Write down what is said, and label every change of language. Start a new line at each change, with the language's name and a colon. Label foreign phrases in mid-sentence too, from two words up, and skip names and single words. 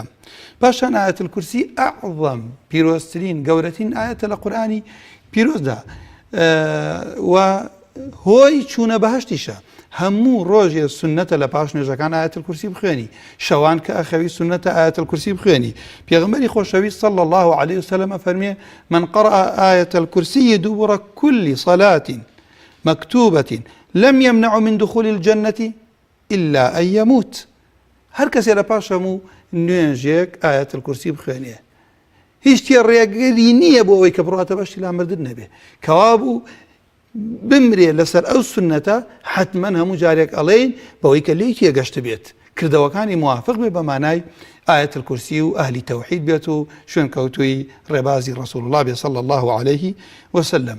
Central Kurdish: پاشان ئایەتەل کورسی ئەعظەم، پیرۆزترین، گەورەترین ئایەتە لە قورئانی پیرۆزدا، و هۆی چوونە بەهەشتیشە. هەموو ڕۆژێ سنەتە لە پاش نوێژەکان ئایەتەل کورسی بخوێنی، شەوان کە ئەخەوی سنەتە ئایەتەل کورسی بخوێنی. پێغەمبەری خۆشەویست
Arabic: صلی الله عليه وسلم فەرمێ: من قرأ آية الكرسي دبر كل صلاة مكتوبة لم يمنع من دخول الجنة إلا أن يموت.
Central Kurdish: هەر کەسێ لە پاش هەموو نوێژێک ئایەتەل کورسی بخوێنێ، هیچ ڕێگەری نییە بۆ ئەوەی کە بڕاتە بەشتی لامردن نەبێ. کەوا بوو بمرێ لەسەر ئەو سنەتە، حتمەن هەموو جارێک ئەڵێین بەوەی کە لێی تێگەشت بێت، کردەوەکانی موافق بێ بە مانای ئایەتەل کورسی و ئەهلی تەوحید بێت و شوێن کەوتووی ڕێبازی ڕەسوڵ الله بێ
Arabic: صلی الله عليه وسلم.